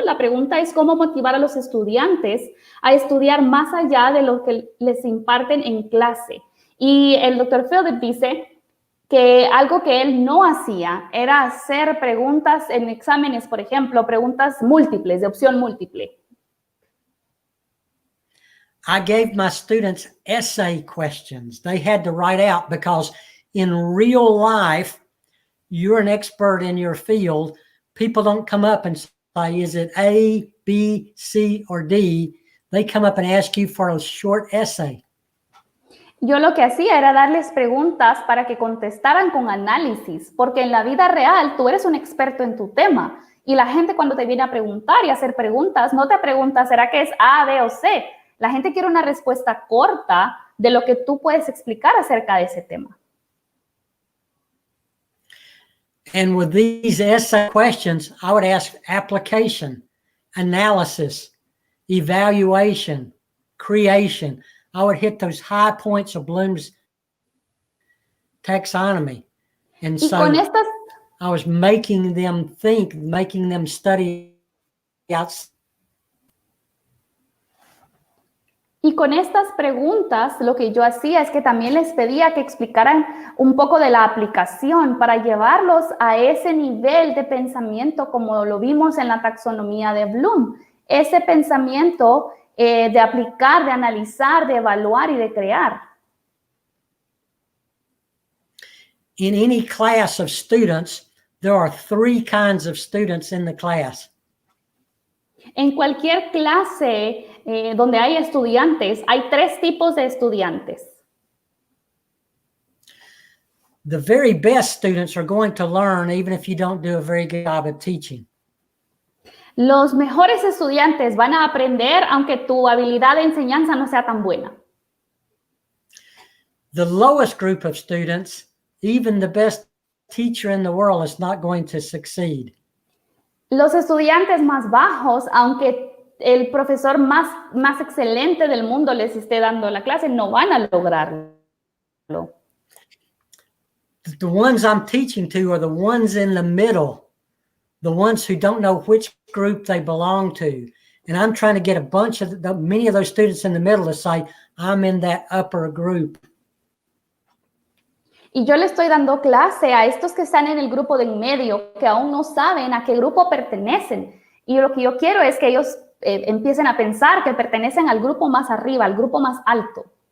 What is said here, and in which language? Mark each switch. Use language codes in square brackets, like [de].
[es] La pregunta es cómo motivar a los estudiantes a estudiar más allá de lo que les imparten en clase. Y el doctor Philip dice que algo que él no hacía era hacer preguntas en exámenes, por ejemplo, preguntas múltiples, de opción múltiple. [en] I gave my students essay questions they had to write out because in real life, you're an expert in your field. People don't come up and say, is it A, B, C, or D? They come up and ask you for a short essay. [es] Yo lo que hacía era darles preguntas para que contestaran con análisis, porque en la vida real tú eres un experto en tu tema y la gente cuando te viene a preguntar y a hacer preguntas, no te pregunta, ¿será que es A, B o C? La gente quiere una respuesta corta de lo que tú puedes explicar acerca de ese tema. [en] And with these essay questions, I would ask application, analysis, evaluation, creation. I would hit those high points of Bloom's taxonomy. And [es] Y [en] so [es] con estas, [en] I was making them think, making them study outside. [es] Y con estas preguntas, lo que yo hacía es que también les pedía que explicaran un poco de la aplicación para llevarlos a ese nivel de pensamiento como lo vimos en la taxonomía de Bloom. Ese pensamiento de aplicar, de analizar, de evaluar y de crear. [en] In any class of students, there are 3 kinds of students in the class. [es] En cualquier clase donde hay estudiantes, hay 3 tipos de estudiantes. [en] The very best students are going to learn even if you don't do a very good job of teaching. [es] Los mejores estudiantes van a aprender aunque tu habilidad de enseñanza no sea tan buena. [en] The lowest group of students, even the best teacher in the world is not going to succeed. [es] Los estudiantes más bajos, aunque el profesor más excelente del mundo les esté dando la clase, no van a lograrlo. [en] The ones I'm teaching to are the ones in the middle, the ones who don't know which group they belong to. And I'm trying to get many of those students in the middle to say, I'm in that upper group. [es] Y yo le estoy dando clase a estos que están en el grupo de en medio, que aún no saben a qué grupo pertenecen. Y lo que yo quiero es que ellos empiecen a pensar que pertenecen al grupo más arriba, al grupo más alto.